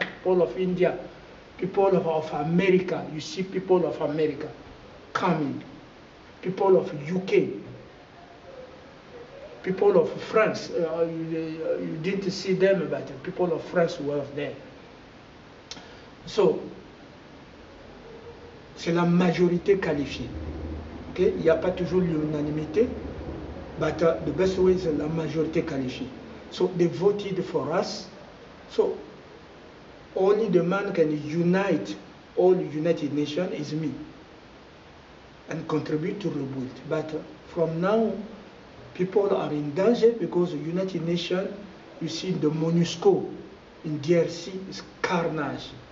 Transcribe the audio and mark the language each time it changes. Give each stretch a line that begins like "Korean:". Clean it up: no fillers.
English: People of India, people of America. You see people of America coming. People of UK. People of France, you didn't see them, but people of France were there.
French: So, c'est la majorité qualifiée. Okay? Il n'y a pas toujours l'unanimité,
English: but the best way is
French: la majorité qualifiée.
English: So they voted for us. So only the man can unite all United Nations is me and contribute to rebuild. But from now, people are in danger because the United Nations, you see the MONUSCO in DRC is carnage.